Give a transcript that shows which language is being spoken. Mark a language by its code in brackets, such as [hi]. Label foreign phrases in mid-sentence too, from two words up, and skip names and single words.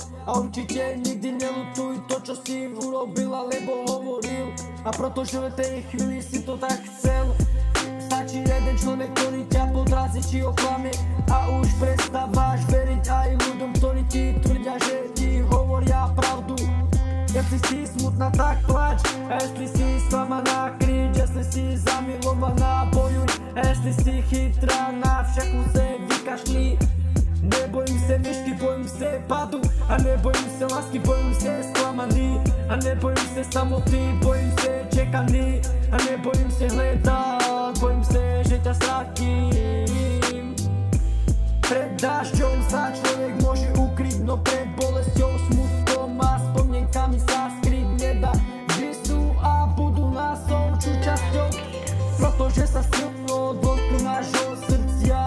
[sk] A určite nikdy nelutuj to, čo si urobil alebo hovoril. A pretože v tej chvíli si to tak chcel. Stačí jeden človek, ktorý ťa podrazí či oklame a už prestávaš veriť aj ľuďom, ktorí ti tvrdia, že ti hovoria pravdu. [cs] Jestli si smutná, tak plač, a jestli si sklamaná, krič, jestli si zamilovaná, bojuj, a jestli si chytrá, na všaku se vykašli. Nebojím se myšky, bojím se padu, a nebojím se lásky, bojím se sklamaný, a nebojím se samoty, bojím se čekaný, a nebojím se hledat, bojím se, [sk] že ťa stratím. Pred dážďom sa človek môže ukryť, no pred bolesťou, smutkom a spomienkami sa skryť nedá. Vždy sú a budú nás súčasťou, pretože sa silno dotknú nášho srdcia.